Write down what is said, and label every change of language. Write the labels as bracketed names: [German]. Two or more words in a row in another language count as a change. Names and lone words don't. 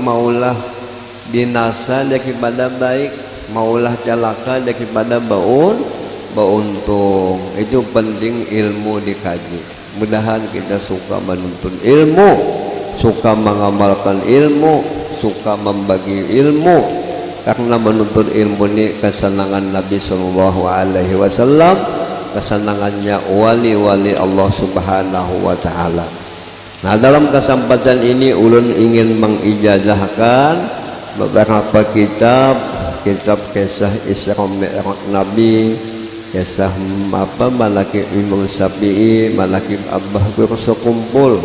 [Banjar] Maulah binasa daripada baik, maulah celaka daripada bauntung. Itu penting ilmu dikaji. Mudahan kita suka menuntut ilmu, suka mengamalkan ilmu, suka membagi ilmu. Karena menuntut ilmu ini kesenangan Nabi [Arabic] صلى الله عليه وسلم, [Banjar] kesenangannya wali-wali Allah [Arabic] سبحانه وتعالى. [Banjar] Nah dalam kesempatan ini ulun ingin mengijazahkan beberapa kitab kisah Isra Mi'raj Nabi, kisah Malaki Imam Syafi'i, Malaki Abah wirso kumpul.